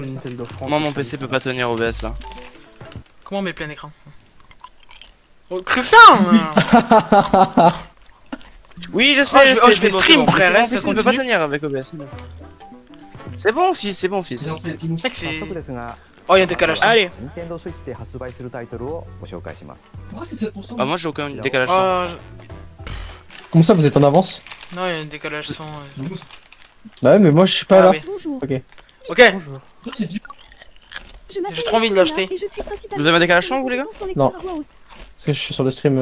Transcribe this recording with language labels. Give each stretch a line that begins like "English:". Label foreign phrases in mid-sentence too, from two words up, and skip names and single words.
French: sur le Nintendo France. Moi, mon PC peut pas tenir OBS là. Comment on met plein écran? Oh, Christian! Oui, je sais, Oh, je je sais, vais c'est stream, bon, frère, c'est bon, ça fils, il peut pas continue. tenir avec OBS. C'est bon, fils, c'est bon, fils. Mec, c'est.
Japanese: 早速ですが、
French: Oh, il y a un décalage. Allez.
Japanese: Nintendo Switch で発売するタイトルをご紹介します。
French: Pourquoi c'est 7%? Ah, moi j'ai aucun décalage. Oh, Comment ça, vous êtes en avance? non, il y a un décalage son. Bah ouais, mais moi je suis pas Ah là. oui. Bonjour. Ok, Bonjour. Ça, c'est du- Je m'appelle J'ai trop envie de Martina l'acheter. et je suis principalement Vous avez un décalage son, vous, les gars? compétente sur les Non. cours à voix haute. Parce que je suis sur le stream